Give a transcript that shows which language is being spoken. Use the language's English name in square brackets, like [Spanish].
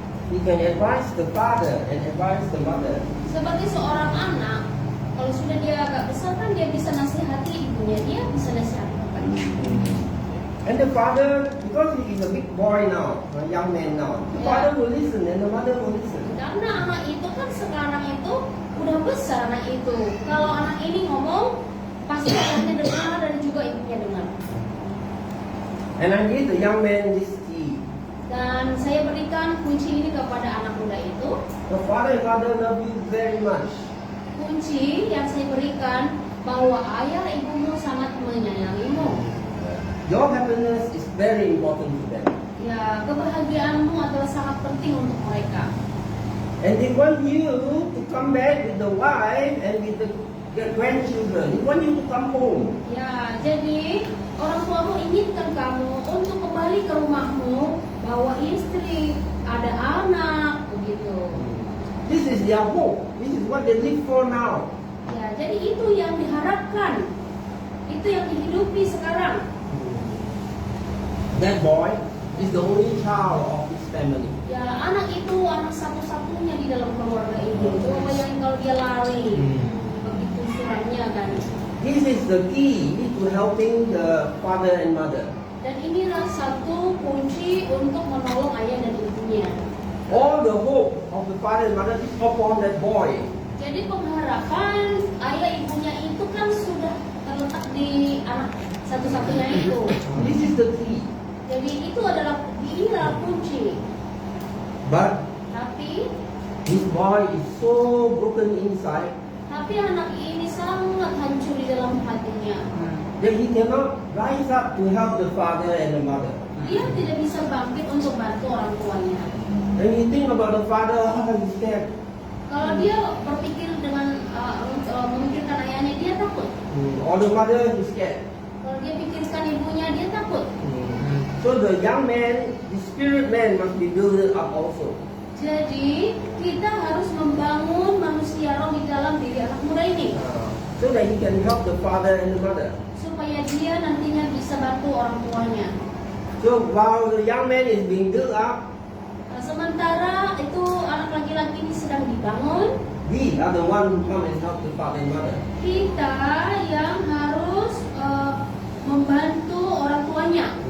[English] he can advise the father and advise the mother. [Indonesian] sebagai seorang anak, kalau sudah dia agak besar kan dia bisa nasihati ibunya, dia bisa nasihati bapaknya. [English] And the father, because he is a big boy now, a young man now, the Yeah. father will listen and the mother will listen. [Indonesian] Karena anak itu kan sekarang itu udah besar anak itu. Kalau anak ini ngomong, pasti ayahnya dengar dan juga ibunya dengar. [English] And I give the young man this key. [Indonesian] Dan saya berikan kunci ini kepada anak muda itu. [English] The father and mother love you very much. [Indonesian] Kunci yang saya berikan bahwa ayah ibumu sangat menyayangimu. [English] Your happiness is very important to them. [Indonesian] Ya, kebahagiaanmu adalah sangat penting untuk mereka. [English] And they want you to come back with the wife and with the grandchildren. They want you to come home. [Indonesian] Ya, jadi orang tuamu inginkan kamu untuk kembali ke rumahmu, bawa istri, ada anak, begitu. [English] This is their hope. This is what they live for now. [Indonesian] Ya, jadi itu yang diharapkan. Itu yang dihidupi sekarang. [English] That boy is the only child of his family. [Indonesian] Ya, anak itu anak satu-satunya di dalam keluarga itu. Coba bayangin kalau dia lari. Begitu suratnya kan. [English] This is the key to helping the father and mother. [Indonesian] Dan inilah satu kunci untuk menolong ayah dan ibunya. [English] All the hope of the father and mother is upon that boy. [Indonesian] Jadi pengharapan ayah ibunya itu kan sudah terletak di anak satu-satunya itu. [English] This is the key. [Indonesian] Jadi itu adalah inilah kunci. [English] But [Indonesian] Tapi [English] this boy is so broken inside [Indonesian] anak ini sangat hancur di dalam hatinya. [English] that he cannot rise up to help the father and the mother. [Indonesian] Dia tidak bisa bangkit untuk bantu orang tuanya. [English] When you think about the father, he's scared. [Indonesian] Kalau dia berpikir dengan memikirkan ayahnya, dia takut. [English] Or the mother is scared. [Indonesian] Kalau dia pikirkan ibunya, dia takut. [English] So the young man, the spirit man must be built up also. [Indonesian] Jadi kita harus membangun manusia roh di dalam diri anak muda ini, [English] So that he can help the father and the mother. [Indonesian] supaya dia nantinya bisa bantu orang tuanya. [English] So while the young man is being built up, [Indonesian] Sementara itu anak laki-laki ini sedang dibangun, [English] we are the one who come and help the father and mother. [Indonesian] kita yang harus membantu orang tuanya.